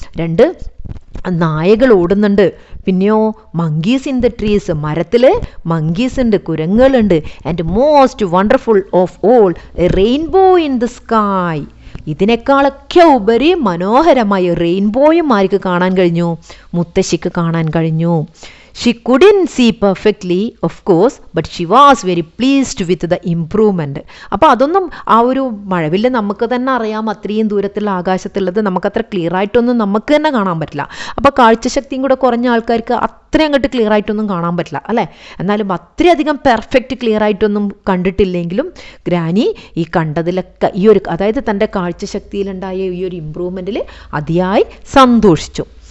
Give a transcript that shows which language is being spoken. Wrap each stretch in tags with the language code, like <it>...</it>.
<ml>2 നായകൾ ഓടുന്നുണ്ട്. പിന്നെയോ</ml> <en>monkeys in the trees,</en> <ml>മരത്തിൽ മങ്കീസ് ഉണ്ട്, കുരങ്ങുകളുണ്ട്.</ml> <en>And most wonderful of all a rainbow in the sky.</en> <ml>ഇതിനേക്കാളൊക്കെ ഉപരി മനോഹരമായ റെയിൻബോയും ആർക്ക് കാണാൻ കഴിഞ്ഞു? മുത്തശ്ശിക്ക് കാണാൻ കഴിഞ്ഞു.</ml> <en>She couldn't see perfectly, of course, but she was very pleased with the improvement.</en> <ml>അപ്പോൾ അതൊന്നും ആ ഒരു മഴവില്ല് നമുക്ക് തന്നെ അറിയാം, അത്രയും ദൂരത്തുള്ള ആകാശത്തുള്ളത് നമുക്കത്ര ക്ലിയർ ആയിട്ടൊന്നും നമുക്ക് തന്നെ കാണാൻ പറ്റില്ല. അപ്പോൾ കാഴ്ചശക്തിയും കൂടെ കുറഞ്ഞ ആൾക്കാർക്ക് അത്രയും അങ്ങോട്ട് ക്ലിയർ ആയിട്ടൊന്നും കാണാൻ പറ്റില്ല അല്ലേ. എന്നാലും അത്രയധികം പെർഫെക്റ്റ് ക്ലിയർ ആയിട്ടൊന്നും കണ്ടിട്ടില്ലെങ്കിലും ഗ്രാനി ഈ കണ്ടതിലൊക്കെ ഈ ഒരു, അതായത് തൻ്റെ കാഴ്ചശക്തിയിലുണ്ടായ ഈ ഒരു ഇമ്പ്രൂവ്മെൻറ്റിൽ അതിയായി സന്തോഷിച്ചു.</ml>